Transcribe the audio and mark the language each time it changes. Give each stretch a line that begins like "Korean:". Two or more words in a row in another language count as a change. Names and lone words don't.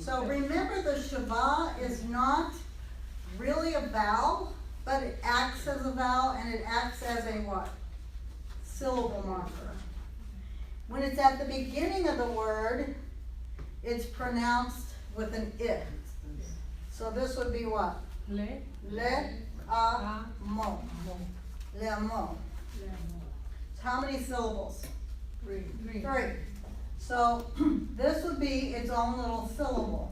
English: So remember, the Schwa is not really a vowel, but it acts as a vowel, and it acts as a what? Syllable marker. When it's at the beginning of the word, it's pronounced with an I. So this would be what? Le. Le, a, mo. Le, mo. So how many syllables? Three. Three. So this would be its own little syllable.